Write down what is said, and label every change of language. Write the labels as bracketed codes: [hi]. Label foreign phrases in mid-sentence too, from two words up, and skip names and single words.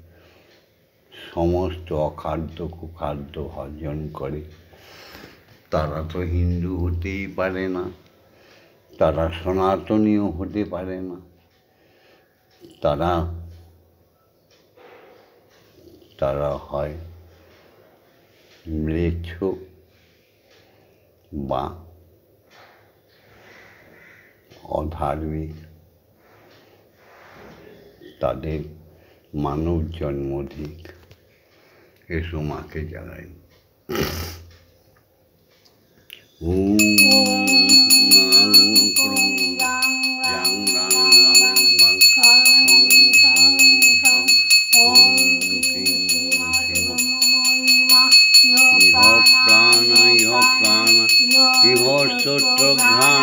[bn] সমস্ত অখাদ্য কুখাদ্য ভর্জন করে তারা তো হিন্দু হতেই পারে না, তারা সনাতনীয় হতে পারে না, তারা হয় ম্লেচ্ছ বা অধার্মিক। তাদের মানব জন্ম অধিক। এসো মাকে জাগাই। [sa] ओम इह श्रोत्रघ्राण